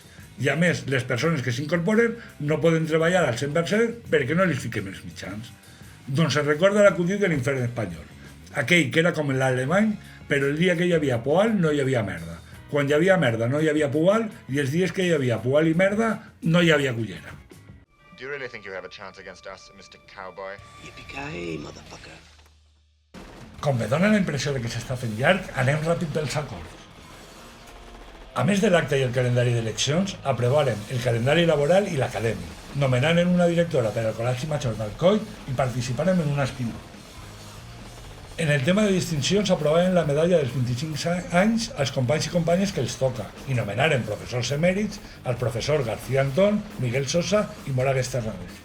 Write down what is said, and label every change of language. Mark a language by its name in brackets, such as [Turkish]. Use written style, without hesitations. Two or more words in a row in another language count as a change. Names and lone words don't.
[Catalan] I a més, les persones que s'incorporen no poden treballar al 100% perquè no li fiquem els mitjans. Doncs es recorda l'acudit de l'infern espanyol, aquell que era com l'alemany, però el dia que hi havia poal no hi havia merda. Quan hi havia merda no hi havia poal i els dies que hi havia poal i merda no hi havia cullera. [English] Do you really think you have a chance against us, Mr. Cowboy? Yippee-ki-yay, motherfucker. [Catalan] Com me dóna la impressió de que s'està fent llarg, anem ràpid pels acords. A més de l'acte i el calendari d'eleccions, aprovaren el calendari laboral i l'acadèmic, nomenaren una directora per al Col·legi Major d'Alcoi i participaren en un spin-off. En el tema de distincions aprovaren la medalla dels 25 anys als companys i companyes que els toca i nomenaren professors emèrits al professor García Antón, Miguel Sosa i Moragues Terrades.